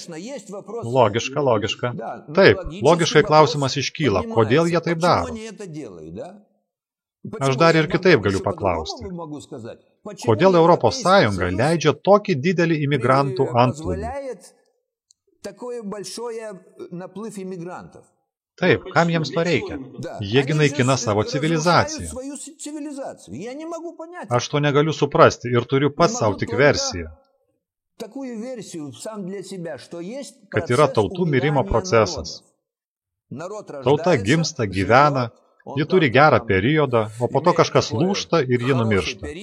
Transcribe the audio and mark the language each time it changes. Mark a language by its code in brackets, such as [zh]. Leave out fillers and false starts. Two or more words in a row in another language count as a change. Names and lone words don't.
[lt] Logiška. Taip, logiškai klausimas iškyla, kodėl jie taip daro. Aš dar ir kitaip galiu paklausti. Kodėl Europos Sąjunga leidžia tokį didelį imigrantų antplūdį? [ru] такое большое наплыв иммигрантов. [lt] Taip, kam jiems to reikia? Jiegi naikina savo civilizaciją. Aš to negaliu suprasti ir turiu pats savo tik versiją, kad yra tautų mirimo procesas. Tauta gimsta, gyvena, ji turi gerą periodą, o po to kažkas lūžta ir ji numiršta.